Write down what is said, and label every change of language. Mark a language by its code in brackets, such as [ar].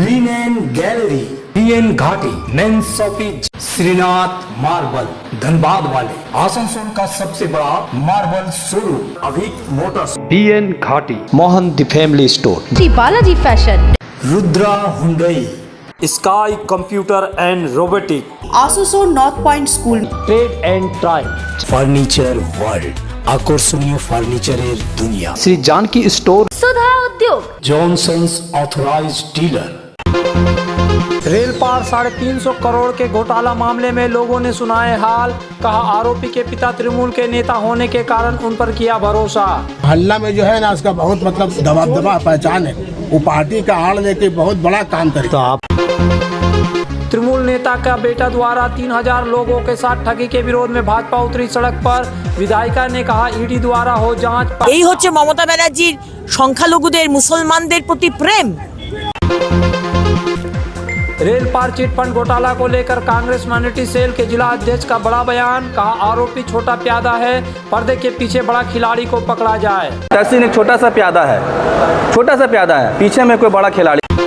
[hi] Linen gallery, PN घाटी, main shopping, Srinath marble, Dhanbad वाले, आसनसोल का सबसे बड़ा मार्बल शोरूम, अभिक मोटर्स, BN घाटी, Mohan the family store, Shri Balaji fashion, Rudra Hyundai, sky computer and robotic, आसोसो north point school, trade and try, furniture world, [bn] আকর্ষণীয় ফার্নিচারের দুনিয়া, [hi] श्री जानकी स्टोर, सुधा उद्योग, जॉनसन्स ऑथराइज्ड डीलर। रेल पार 350 करोड़ के घोटाला मामले में लोगों ने सुनाए हाल, कहा आरोपी के पिता तृणमूल के नेता होने के कारण उन पर किया भरोसा। हल्ला में जो है ना उसका बहुत मतलब दबदबा पहचान है, वो पार्टी का आड़ लेके बहुत बड़ा काम करेगा। तृणमूल नेता का बेटा द्वारा 3000 लोगों के साथ ठगी के विरोध में भाजपा उतरी सड़क पर, विधायिका ने कहा ईडी द्वारा हो जांच। [bn] এই হচ্ছে মমতা ব্যানার্জির সংখ্যালঘুদের মুসলমানদের প্রতি প্রেম। [hi] रेल पार चिट फंड घोटाला को लेकर कांग्रेस माइनॉरिटी सेल के जिला अध्यक्ष का बड़ा बयान, कहा आरोपी छोटा प्यादा है, पर्दे के पीछे बड़ा खिलाड़ी को पकड़ा जाए। तहसीन एक छोटा सा प्यादा है, पीछे में कोई बड़ा खिलाड़ी।